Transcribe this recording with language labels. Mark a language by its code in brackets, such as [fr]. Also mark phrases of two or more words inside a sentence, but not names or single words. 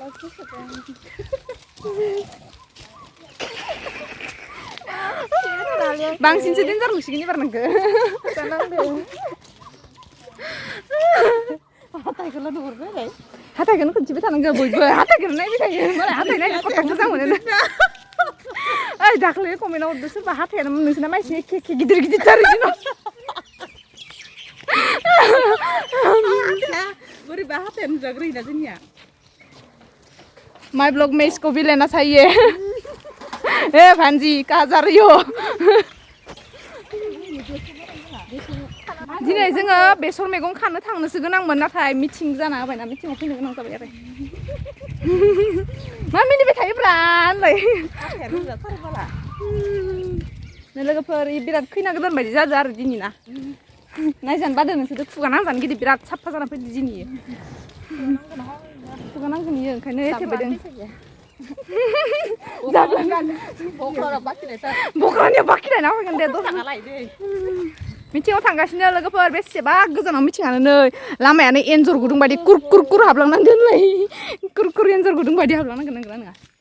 [brx] बांसिनसो डेन्जार नुसिगोन एबार नोंखो हाथायखौल' नुहुरबाय हाथायखौनो खोनथिबाय थानांगौ बयबो हाथायखौनो नायबाय थायो मालाय हाथाय नायनो खथ' मोजां मोनो ओइ दाख्लै कमेन्टआव हरदो सोरबा हाथायानो नोंसोरना मानसि एखे एखे गिदिर गिदिर जायो बोरैबा हाथाया नुजाग्रोयोना जोंनिया [en] My blog [hi] में इसको भी लेना चाहिए ए भांजी कहाँ जा रही हो [brx] दिनै जोङो बेसर मैगं खानो थांनोसो गोनांमोन नाथाय मिटिं जाना होबायना मिटिंआव फैनो गोनां जाबाय आरो मा मिनिबाय थायोब्रा होनलाय लोगोफोर बिराद खैना गोदान बायदि जादों आरो दिनै ना नायजानो बादों नोंसोरथ' खुगा नांजानो गिदिर बिराद साफा जाना फैदो दिनै खुगा नांगोन इयो ओंखायनो एथेबायदों बख्रानियाव बाखिलायना फैगोन दे मिथिङाव थांगासिनो लोगोफोर बेसेबा गोजानाव मिथिङानो नै लामायानो एन्जर गुदुं बायदि कुर कुर कुर हाबलांनांगोनलै कुर कुर एन्जर गुदुं बायदि हाबलांनांगोन नंगौना नङा